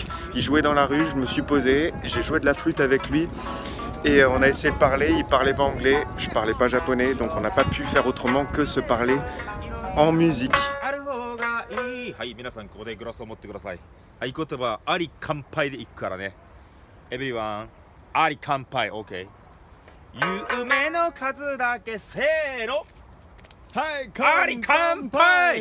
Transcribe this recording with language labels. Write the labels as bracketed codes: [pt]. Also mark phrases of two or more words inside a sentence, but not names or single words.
[fr] Il jouait dans la rue, je me suis posé, j'ai joué de la flûte avec lui et on a essayé de parler. Il parlait pas anglais, je parlais pas japonais, donc on n'a pas pu faire autrement que se parler en musique. [ja] はい、皆さんここでグラスを持ってください。合言葉あり乾杯でいくからね。Everyone、あり乾杯、OK。夢の数だけせーの。はい、あり乾杯。